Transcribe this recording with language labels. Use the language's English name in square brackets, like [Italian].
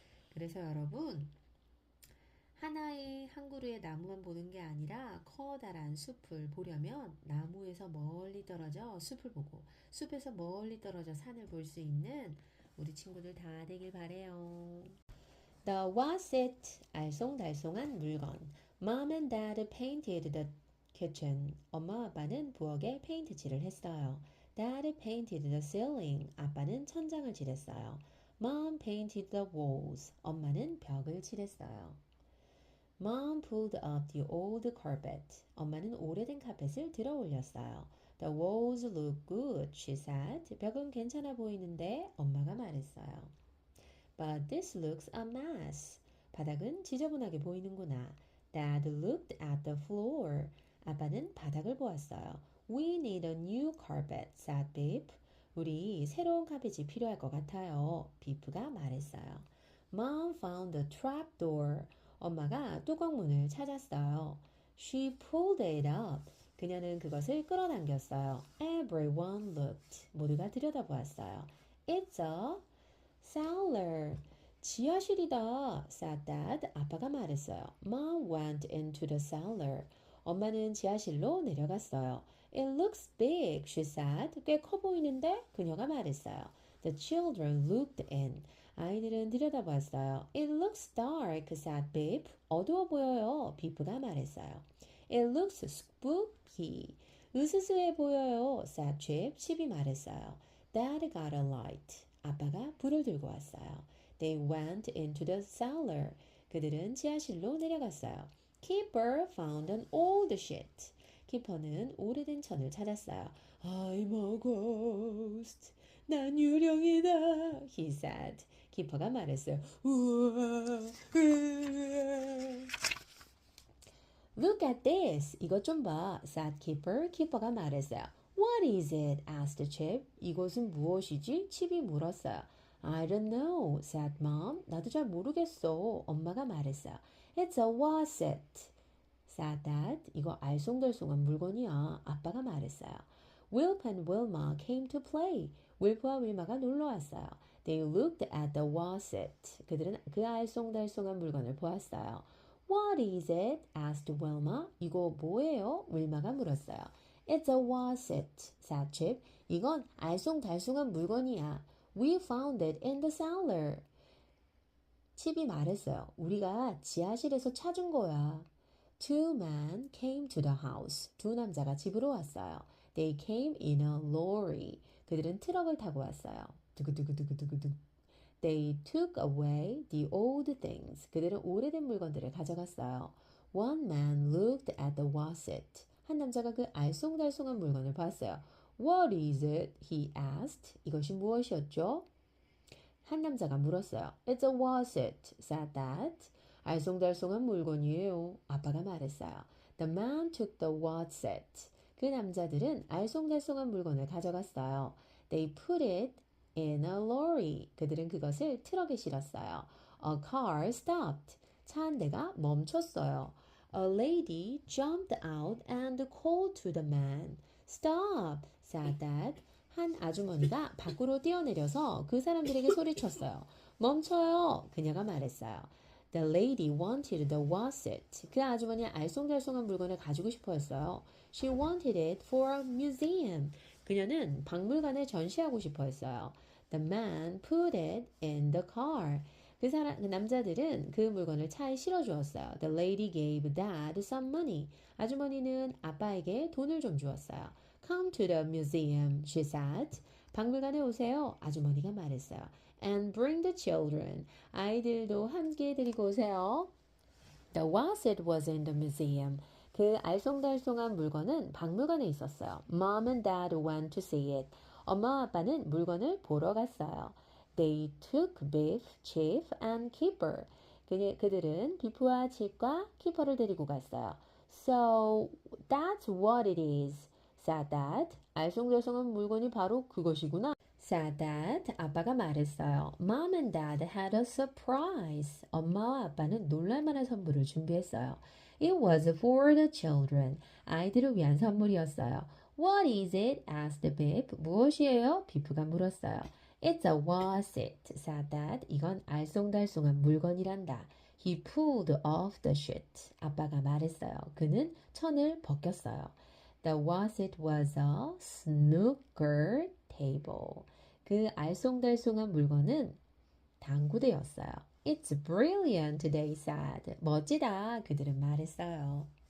[Korean] 그래서 여러분, 하나의 한 그루의 나무만 보는 게 아니라 커다란 숲을 보려면 나무에서 멀리 떨어져 숲을 보고 숲에서 멀리 떨어져 산을 볼 수 있는 우리 친구들 다 되길 바래요. [English] The was it? [Korean] 알쏭달쏭한 물건. [English] Mom and Dad painted the kitchen. [Korean] 엄마 아빠는 부엌에 페인트 칠을 했어요. [English] Dad painted the ceiling. [Korean] 아빠는 천장을 칠했어요. [English] Mom painted the walls. [Korean] 엄마는 벽을 칠했어요. [English] Mom pulled up the old carpet. [Korean] 엄마는 오래된 카펫을 들어 올렸어요. [English] The walls look good, she said. [Korean] 벽은 괜찮아 보이는데 엄마가 말했어요. [English] But this looks a mess. [Korean] 바닥은 지저분하게 보이는구나. [English] Dad looked at the floor. [Korean] 아빠는 바닥을 보았어요. [English] We need a new carpet, said Beep. [Korean] 우리 새로운 카펫이 필요할 것 같아요. 비프가 말했어요. [English] Mom found the trap door. [Korean] 엄마가 뚜껑문을 찾았어요. [English] She pulled it up. [Korean] 그녀는 그것을 끌어당겼어요. [English] Everyone looked. [Korean] 모두가 들여다보았어요. [English] It's a cellar. [Korean] 지하실이다. [English] said Dad. [Korean] 아빠가 말했어요. [English] Mom went into the cellar. [Korean] 엄마는 지하실로 내려갔어요. [English] It looks big, she said. [Korean] 꽤 커 보이는데? 그녀가 말했어요. [English] The children looked in. [Korean] 아이들은 들여다봤어요. [English] It looks dark, said Beep. [Korean] 어두워 보여요. 비프가 말했어요. [English] It looks spooky. [Korean] 으스스해 보여요. [English] said Chip. [Korean] 칩이 말했어요. [English] Dad got a light. [Korean] 아빠가 불을 들고 왔어요. [English] They went into the cellar. [Korean] 그들은 지하실로 내려갔어요. [English] Keeper found an old sheet. [Korean] 키퍼는 오래된 천을 찾았어요. [English] I'm a ghost. [Korean] 난 유령이다. [English] He said. [Korean] 키퍼가 말했어요. 우와, 우와. [English] Look at this. [Korean] 이것 좀 봐. [English] said Keeper. [Korean] 키퍼가 말했어요. [English] What is it? asked Chip. [Korean] 이것은 무엇이지? 칩이 물었어요. [English] I don't know, said Mom. [Korean] 나도 잘 모르겠어. 엄마가 말했어요. [English] It's a wasset. said Dad. [Korean] 이거 알쏭달쏭한 물건이야. 아빠가 말했어요. [English] Wilp and Wilma came to play. [Korean] 윌프와 윌마가 놀러 왔어요. [English] They looked at the wasset. [Korean] 그들은 그 알쏭달쏭한 물건을 보았어요. [English] What is it? asked Wilma. [Korean] 이거 뭐예요? 윌마가 물었어요. [English] It's a wasset, said Chip. [Korean] 이건 알쏭달쏭한 물건이야. [English] We found it in the cellar. [Korean] 칩이 말했어요. 우리가 지하실에서 찾은 거야. [English] Two men came to the house. [Korean] 두 남자가 집으로 왔어요. [English] They came in a lorry. [Korean] 그들은 트럭을 타고 왔어요. 두구두구두구두구두. [English] They took away the old things. [Korean] 그들은 오래된 물건들을 가져갔어요. [English] One man looked at the wasset. [Korean] 한 남자가 그 알쏭달쏭한 물건을 봤어요. [English] What is it? He asked. [Korean] 이것이 무엇이었죠? 한 남자가 물었어요. [English] It's a wasset, said Dad. [Korean] 알쏭달쏭한 물건이에요. 아빠가 말했어요. [English] The man took the wasset. [Korean] 그 남자들은 알쏭달쏭한 물건을 가져갔어요. [English] They put it in a lorry. [Korean] 그들은 그것을 트럭에 실었어요. [English] A car stopped. [Korean] 차 한 대가 멈췄어요. [English] A lady jumped out and called to the man. Stop, said Dad. [Korean] 한 아주머니가 밖으로 뛰어내려서 그 사람들에게 소리쳤어요. 멈춰요. 그녀가 말했어요. [English] The lady wanted the wasset. [Korean] 그 아주머니는 알쏭달쏭한 물건을 가지고 싶어 했어요. [English] She wanted it for a museum. [Korean] 그녀는 박물관에 전시하고 싶어 했어요. [English] The man put it in the car. [Korean] 그 남자들은 그 물건을 차에 실어주었어요. [English] The lady gave Dad some money. [Korean] 아주머니는 아빠에게 돈을 좀 주었어요. [English] Come to the museum, she said. [Korean] 박물관에 오세요. 아주머니가 말했어요. [English] And bring the children. [Korean] 아이들도 함께 데리고 오세요. [English] The wasset was in the museum. [Korean] 그 알쏭달쏭한 물건은 박물관에 있었어요. [English] Mom and Dad went to see it. [Korean] 엄마와 아빠는 물건을 보러 갔어요. [English] They took Biff, Chief, and Keeper. [Korean] 그들은 비프와 칩과 키퍼를 데리고 갔어요. [English] So that's what it is, said Dad. [Korean] 알쏭달쏭한 물건이 바로 그것이구나. [English] said Dad. [Korean] 아빠가 말했어요. [English] Mom and Dad had a surprise. [Korean] 엄마와 아빠는 놀랄만한 선물을 준비했어요. [English] It was for the children. [Korean] 아이들을 위한 선물이었어요. [English] What is it? asked Biff. [Korean] 무엇이에요? 비프가 물었어요. [English] It's a wasset, said Dad. [Korean] 이건 알쏭달쏭한 물건이란다. [English] He pulled off the sheet. [Korean] 아빠가 말했어요. 그는 천을 벗겼어요. [English] The wasset was a snooker table. [Korean] 그 알쏭달쏭한 물건은 당구대였어요. [English] It's brilliant, they said. [Korean] 멋지다, 그들은 말했어요.